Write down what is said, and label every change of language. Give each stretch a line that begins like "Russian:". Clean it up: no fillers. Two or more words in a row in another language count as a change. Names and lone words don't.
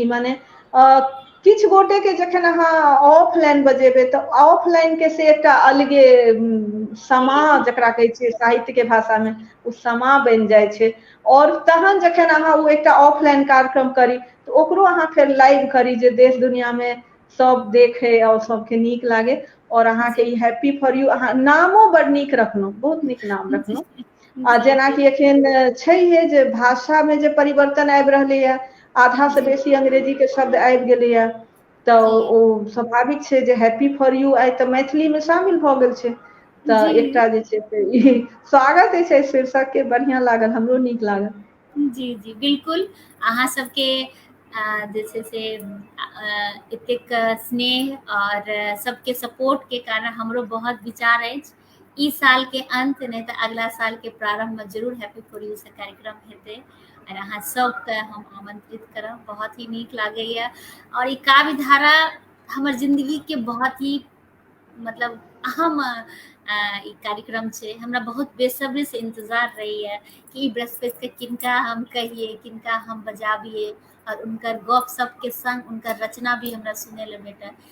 Maithili: माने किछु गोटे के जखन अहाँ ऑफलाइन बजेबै तऽ ऑफलाइन के से एकटा अलगे समा, जी जकरा कहै छियै साहित्य के भाषा में, ओ समा बनि जाइ छै। और तहन जखन अहाँ ओ एकटा ऑफलाइन कार्यक्रम करी तऽ ओकरो अहाँ फेर लाइव करी, जे देश दुनिया में सब देखे और सबके नीक लागे। और अहाँके जी ई हैप्पी फॉर यू, अहाँ नामो बड नीक रखलहुँ, बहुत नीक नाम जी रखलहुँ। आ जी जी जेनाकि एखन छैहे जे भाषा में जे परिवर्तन आबि रहलैए, आधा से जी बेसी अंग्रेजी के शब्द आबि गेलैए, तऽ जी ओ स्वाभाविक छै जे हैप्पी फॉर यू आइ तऽ मैथिली में शामिल भऽ गेल छै। तऽ जी एकटा जे छै से ई स्वागत छै शीर्षक के, बढ़ियां लागल, हमरो नीक लागल। जी जी बिल्कुल, अहाँ सबके जे छै से एतेक स्नेह और सबके सपोर्ट के कारण हमरो बहुत विचार अछि। ई साल के अंत नहीं तऽ अगला साल के प्रारंभ में जरूर हैप्पी फॉर यू से कार्यक्रम हेतै। और अहाँ सबके हम आमंत्रित करब, बहुत ही नीक लागैए। और ई काव्य धारा हमर जिंदगी के बहुत ही मतलब अहम ई कार्यक्रम छै। हमरा बहुत बेसब्री से इंतजार रहैए कि ई बृहस्पति के किनका हम कहिए, किनका हम बजाबिए, और उनकर गपशप के संग उनकर रचना भी हमरा सुने ले भेटल।